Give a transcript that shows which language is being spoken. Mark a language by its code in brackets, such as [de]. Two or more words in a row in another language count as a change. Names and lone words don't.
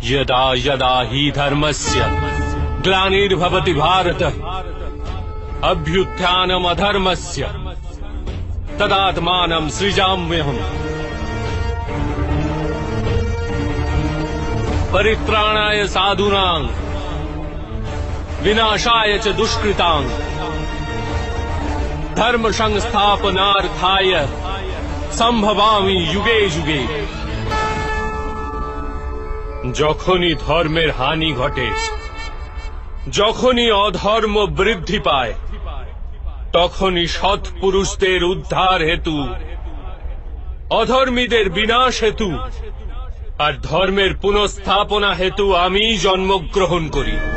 [sa] यदा यदा हि धर्मस्य ग्लानिर्भवति भारत अभ्युत्थानमधर्मस्य तदात्मानं सृजाम्यहम् परित्राणाय साधूनां विनाशाय च दुष्कृतां धर्म संस्थापनार्थाय সম্ভবামি যুগে যুগে। [bn] যখনই ধর্মের হানি ঘটে, যখনই অধর্ম বৃদ্ধি পায়, তখনই সৎপুরুষদের উদ্ধার হেতু, অধর্মীদের বিনাশ হেতু আর ধর্মের পুনঃস্থাপনা হেতু আমি জন্মগ্রহণ করি।